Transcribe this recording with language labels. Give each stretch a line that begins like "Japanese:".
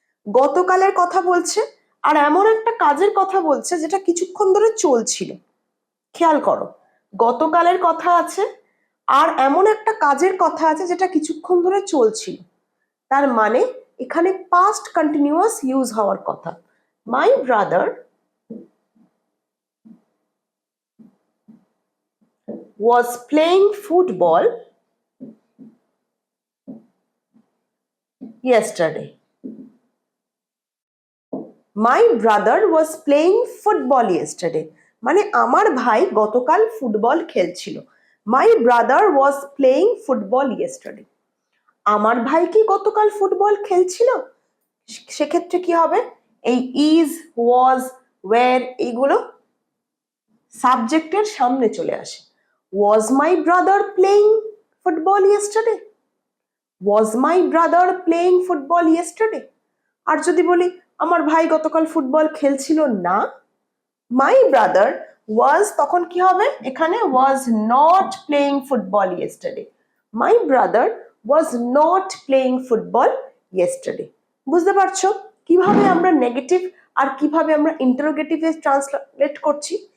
Bangla: গতকালের কথা বলছে আর এমন একটা কাজের কথা বলছে যেটা কিছুক্ষণ ধরে চলছিল। খেয়াল করো, গতকালের কথা আছে আর এমন একটা কাজের কথা আছে যেটা কিছুক্ষণ ধরে চলছিল। তার মানে এখানে পাস্ট কন্টিনিউয়াস ইউজ হওয়ার কথা। My brother
English: was playing football yesterday. My brother was playing football yesterday.
Bangla: মানে আমার ভাই গতকাল ফুটবল খেলছিল।
English: My brother was playing football yesterday.
Bangla: আমার ভাই কি গতকাল ফুটবল খেলছিল? সেক্ষেত্রে কি হবে? এই ইজ, ওয়াজ, ওয়্যার এইগুলো সাবজেক্টের সামনে চলে আসে।
English: Was my brother playing football yesterday? Was my brother playing football yesterday?
Bangla: আর যদি বলি আমার ভাই গতকাল ফুটবল খেলছিল না,
English: my brother was,
Bangla: তখন কি হবে? এখানে
English: was not playing football yesterday. My brother was not playing football yesterday.
Bangla: বুঝতে পারছো কিভাবে আমরা নেগেটিভ আর কিভাবে আমরা ইন্টারোগেটিভে ট্রান্সলেট করছি?